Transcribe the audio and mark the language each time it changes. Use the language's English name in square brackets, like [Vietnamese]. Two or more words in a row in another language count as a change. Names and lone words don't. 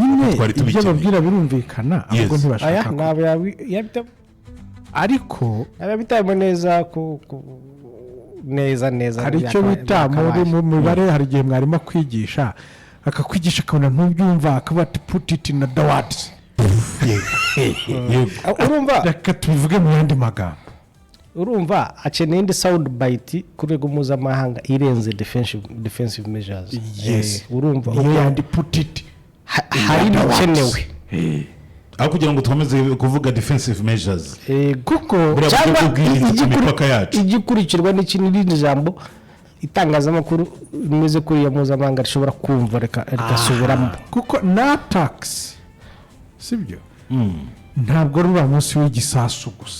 [Kinyarwanda] ibyo babwira birumvikana ahubwo ntibashaka ariko abitamo neza neza hari icyo bita mu mibare hari igihe mwarimu kwigisha akakwigisha akabona ntubyumva akaba ati [English] put it in the words [Kinyarwanda] urumva reka tubivuge mu yandi magambo urumva akeneye indi [English] sound bite [Kinyarwanda] ku rwego mpuzamahanga irenze [English] defensive measures. [Kinyarwanda] Yes. Urumva iyo yandi [English] put it [Kinyarwanda] hari n'ikenewe aho kugira ngo twameze kuvuga [English] defensive measures [Kinyarwanda] kuko cyangwa imipaka yacu igikurikirwa n'ikindi jambo itangazamakuru rimeze kuri ya mpuzamahanga rishobora kumva rikasubiramo kuko na tax sibyo ntabwo rura munsi w'igisasu gusa